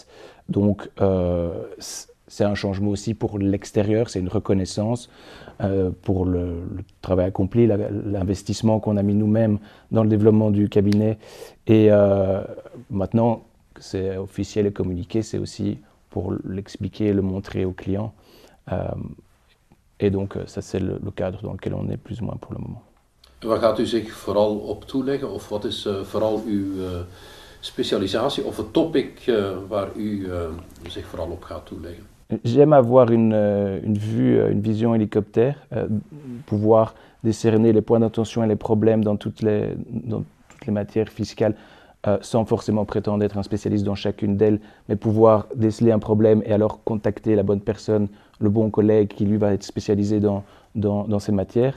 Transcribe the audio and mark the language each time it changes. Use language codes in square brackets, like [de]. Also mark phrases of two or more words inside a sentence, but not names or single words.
[fr] Donc, c'est un changement aussi pour l'extérieur, c'est une reconnaissance pour le travail accompli, l'investissement qu'on a mis nous-mêmes dans le développement du cabinet. Et maintenant que c'est officiel et communiqué, c'est aussi pour l'expliquer, le montrer aux clients. Et donc ça, c'est le cadre dans lequel on est plus ou moins pour le moment. [nl] Waar gaat u zich vooral op toeleggen, of wat is vooral uw specialisatie of het topic waar u zich vooral op gaat toeleggen? [fr] J'aime avoir une vue, une vision hélicoptère, pouvoir décerner les points d'attention et les problèmes dans toutes les matières fiscales, sans forcément prétendre être un spécialiste dans chacune d'elles, mais pouvoir déceler un problème et alors contacter la bonne personne, le bon collègue qui lui va être spécialisé dans ces matières.